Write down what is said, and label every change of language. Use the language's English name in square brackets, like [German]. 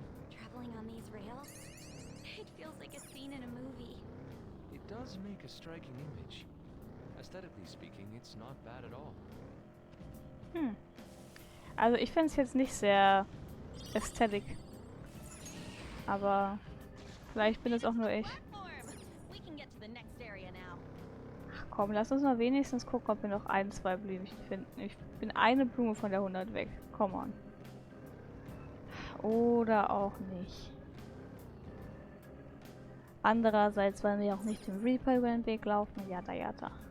[English] Traveling on these rails? It feels like a scene in a movie. It does make a striking image. Aesthetically speaking, it's not bad at all. Hm. [German] Also ich finde es jetzt nicht sehr ästhetisch. Aber vielleicht bin es auch nur ich. [English] We can get to the next area now. [German] Ach komm, lass uns mal wenigstens gucken, ob wir noch ein, zwei Blümchen finden. Ich bin eine Blume von der 100 weg. [English] Come on. [German] Oder auch nicht. Andererseits wollen wir auch nicht dem Reaper über den Weg laufen. Jada jada.